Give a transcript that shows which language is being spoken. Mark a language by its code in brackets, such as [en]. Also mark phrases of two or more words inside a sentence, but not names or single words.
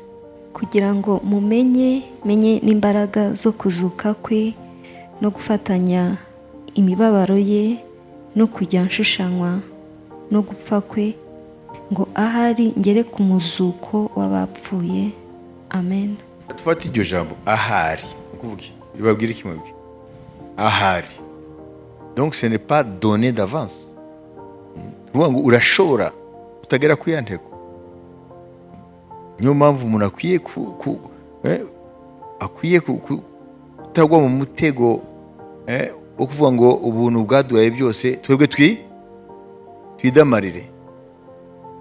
[rw] Kugira ngo menye n'imbaraga zo kuzuka kwe no gufatanya imibabaro ye no kujya nshushanywa no gupfa kwe, ngo ahari ngere ku muzuko w'abapfuye. Amen. Tufate iryo jambo ahari, ukuvuga ibabwira iki mwebwe? Ahari. [fr] Donc ce n'est pas donné d'avance. [rw] Uvuga ngo urashobora utagera ku ya ntego. Niyo mpamvu umuntu akwiye kutagwa mu mutego wo kuvuga ngo ubuntu bwaduhaye byose twebwe twidamarire.